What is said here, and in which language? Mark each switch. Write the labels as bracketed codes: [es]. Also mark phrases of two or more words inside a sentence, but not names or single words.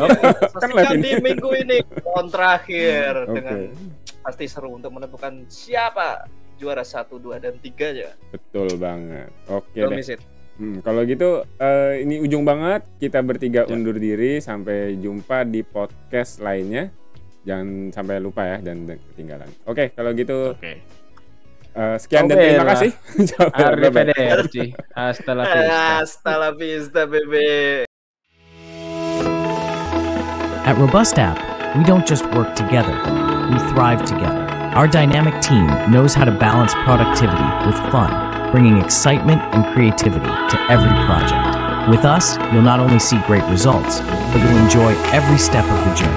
[id] Kan live di minggu ini tahun terakhir dengan pasti seru untuk menentukan siapa juara 1, 2, dan 3 ya. Betul banget. Oke deh. Kalau gitu ini ujung banget. Kita bertiga undur diri. Sampai jumpa di podcast lainnya. Jangan sampai lupa ya dan ketinggalan. Oke, kalau gitu. Sekian dan terima kasih. [es] Arrivederci. Hasta la vista. Hasta la vista, bebe. [en] At Robust App, we don't just work together, we thrive together. Our dynamic team knows how to balance productivity with fun, bringing excitement and creativity to every project. With us, you'll not only see great results, but you'll enjoy every step of the journey.